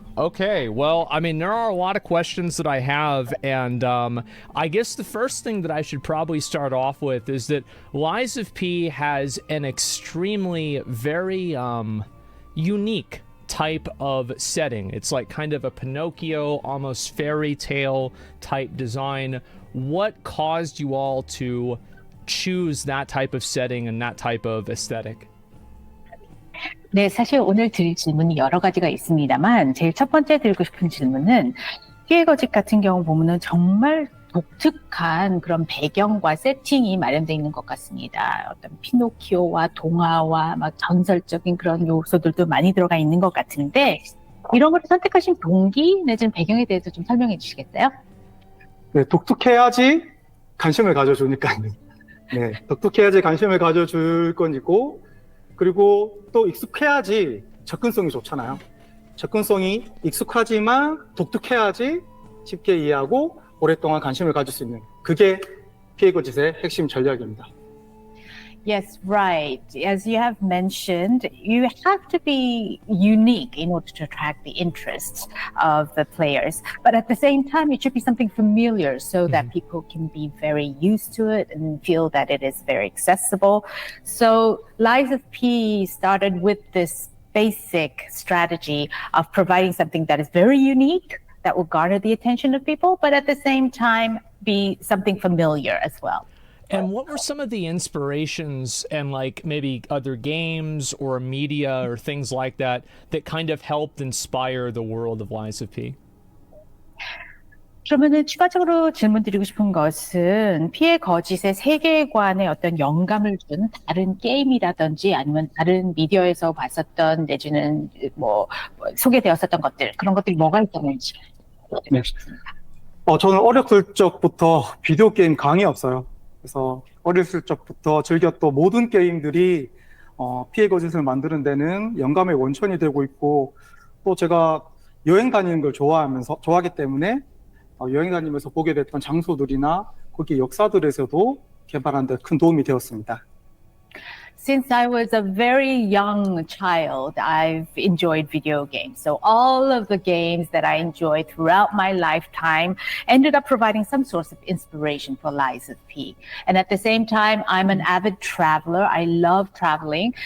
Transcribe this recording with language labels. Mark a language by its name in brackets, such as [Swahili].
[English] Okay, well, I mean, there are a lot of questions that I have, and I guess the first thing that I should probably start off with is that Lies of P has an extremely, very unique type of setting. It's like kind of a Pinocchio, almost fairy tale type design. What caused you all to choose that type of setting and that type of aesthetic? [Korean] 네, 사실 오늘 드릴 질문이 여러 가지가 있습니다만 제일 첫 번째 드리고 싶은 질문은 피해 거짓 같은 경우 보면은 정말 독특한 그런 배경과 세팅이 마련되어 있는 것 같습니다. 어떤 피노키오와 동화와 막 전설적인 그런 요소들도 많이 들어가 있는 것 같은데 이런 걸 선택하신 동기 내지는 배경에 대해서 좀 설명해 주시겠어요? 네, 독특해야지 관심을 가져주니까요. 네, 독특해야지 관심을 가져줄 건이고, 그리고 또 익숙해야지 접근성이 좋잖아요. 접근성이 익숙하지만 독특해야지 쉽게 이해하고 오랫동안 관심을 가질 수 있는, 그게 피해 거짓의 핵심 전략입니다. [English] Yes, right. As you have mentioned, you have to be unique in order to attract the interest of the players. But at the same time, it should be something familiar so that people can be very used to it and feel that it is very accessible. So Lies of P started with this basic strategy of providing something that is very unique, that will garner the attention of people, but at the same time, be something familiar as well. And what were some of the inspirations and like maybe other games or media or things like that that kind of helped inspire the world of Lies of P? [Korean] 그러면은 추가적으로 질문 드리고 싶은 것은 피해 거짓의 세계관에 어떤 영감을 준 다른 게임이라든지 아니면 다른 미디어에서 봤었던 내지는 뭐 소개되었었던 것들, 그런 것들이 뭐가 있었는지. 네. 저는 어렸을 적부터 비디오 게임 강이 없어요. 그래서 어렸을 적부터 즐겼던 모든 게임들이 피해 거짓을 만드는 데는 영감의 원천이 되고 있고, 또 제가 여행 다니는 걸 좋아하기 때문에 여행 다니면서 보게 됐던 장소들이나 거기 역사들에서도 개발하는 데 큰 도움이 되었습니다. [English] Since I was a very young child, I've enjoyed video games. So all of the games that I enjoyed throughout my lifetime ended up providing some source of inspiration for Lies of P. And at the same time, I'm an avid traveler. I love traveling.